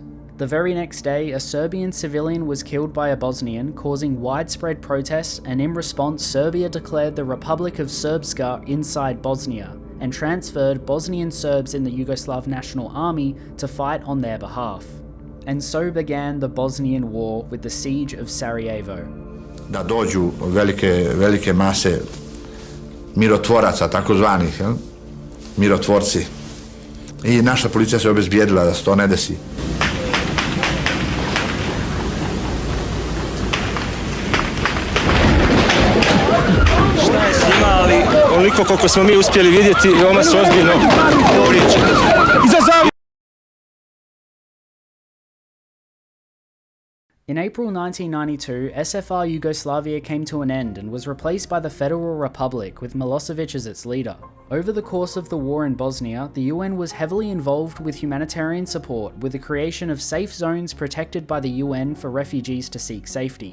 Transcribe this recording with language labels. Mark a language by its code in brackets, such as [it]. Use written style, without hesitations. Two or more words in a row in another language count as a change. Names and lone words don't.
[en] The very next day, a Serbian civilian was killed by a Bosnian, causing widespread protests, and in response, Serbia declared the Republic of Srpska inside Bosnia, and transferred Bosnian Serbs in the Yugoslav National Army to fight on their behalf. And so began the Bosnian War with the siege of Sarajevo. [sr] Da dođu velike mase mirotvoraca, takozvanih, mirotvorci. I naša policija se obezbijedila da se to ne desi. Onoliko koliko smo mi uspjeli vidjeti, veoma su ozbiljno povrijeđeni. [en] In April 1992, SFR Yugoslavia came to an end and was replaced by the Federal Republic with Milosevic as its leader. Over the course of the war in Bosnia, the UN was heavily involved with humanitarian support with the creation of safe zones protected by the UN for refugees to seek safety.